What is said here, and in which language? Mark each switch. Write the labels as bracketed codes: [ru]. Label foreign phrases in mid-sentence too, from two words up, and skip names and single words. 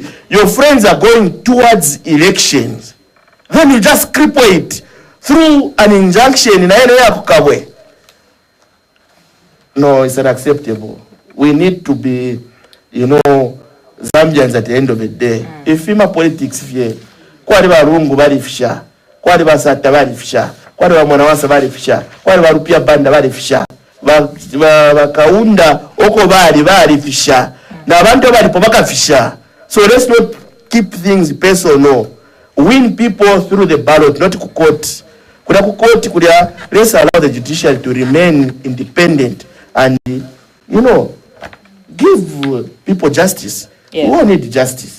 [en] Your friends are going towards elections. Then you just cripple it through an injunction in Kabwe. No, it's unacceptable. We need to be, Zambians at the end of the day. If FEMA politics here, [bem] kwali barungu bali fisha, kwali basata bali fisha, kwali mwanawasa bali fisha, kwali barupia banda bali fisha, bakaunda oko bali fisha, na abantu bali pobaka fisha. [en] So let's not keep things personal. Win people through the ballot, not court. Let's allow the judiciary to remain independent and, give people justice. We all need justice.